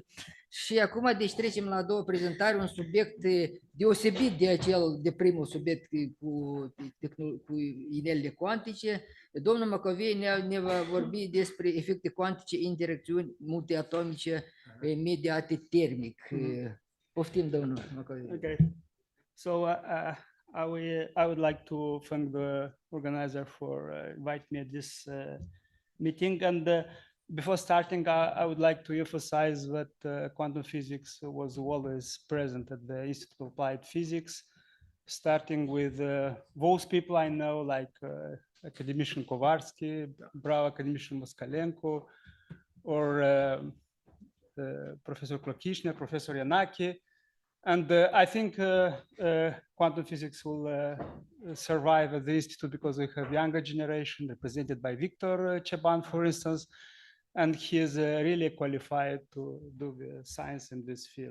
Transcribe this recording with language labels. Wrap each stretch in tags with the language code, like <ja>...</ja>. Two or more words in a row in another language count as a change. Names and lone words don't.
<ro>Și acum deci trecem la a doua prezentare, un subiect deosebit de primul subiect cu inelele cuantice. Domnul Macovei ne va vorbi despre efecte cuantice, interacțiuni multiatomice mediate termic. Poftim, domnul Macovei.</ro> <en>Okay. So I would like to thank the organizer for inviting me at this meeting. And before starting, I would like to emphasize that quantum physics was always present at the Institute of Applied Physics, starting with those people I know, like academician Kovarsky, bravo academician Moskalenko, or Professor Klokishner, Professor Yanaki. And I think quantum physics will survive at the Institute because we have younger generation represented by Victor Cheban, for instance, and he is really qualified to do the science in this field.</en>